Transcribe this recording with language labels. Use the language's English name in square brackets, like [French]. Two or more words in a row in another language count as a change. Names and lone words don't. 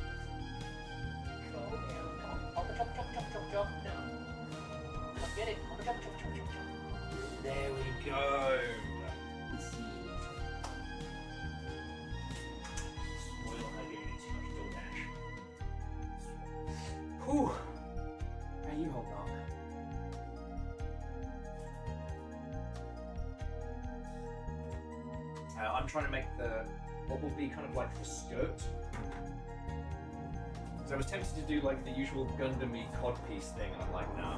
[English] Hop, chop, chop, chop, chop, chop. No. Come get it. Hop, chop, chop, chop, chop, chop. There we go. Spoil her getting too much DoorDash. Whew. How you holding up? I'm trying to make what will be kind of like the skirt. So I was tempted to do like the usual Gundam-y codpiece thing, and I'm like, nah.